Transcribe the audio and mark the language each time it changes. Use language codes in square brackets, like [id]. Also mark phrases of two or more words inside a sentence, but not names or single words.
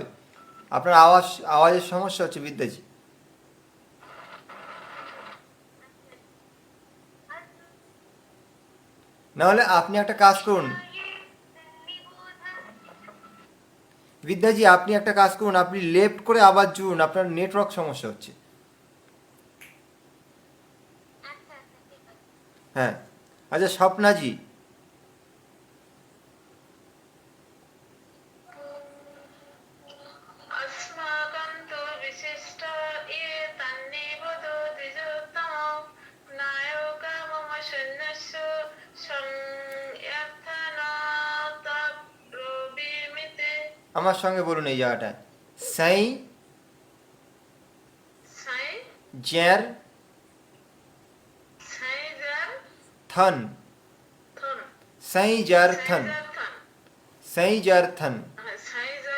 [bn] আপনার আওয়াজের সমস্যা হচ্ছে বিদ্যাজি। নাহলে আপনি একটা কাজ করুন বিদ্যাজি, আপনি একটা কাজ করুন, আপনি লেফট করে আবার জুড়ুন, আপনার নেটওয়ার্ক সমস্যা হচ্ছে। হ্যাঁ, আচ্ছা স্বপ্নাজি, [sa] अस्माकं तु विशिष्ट ये तन्निबोधो द्विजोत्तमो नायका मम शून्यस्य संयर्थनातब्रवीमिते। [bn] আমার সঙ্গে বলুন এই জায়গাটায়, সাই [sa] সাই জ্যার সাইজার থন, থন সাই জার থন, সাই জার থন, সাইজার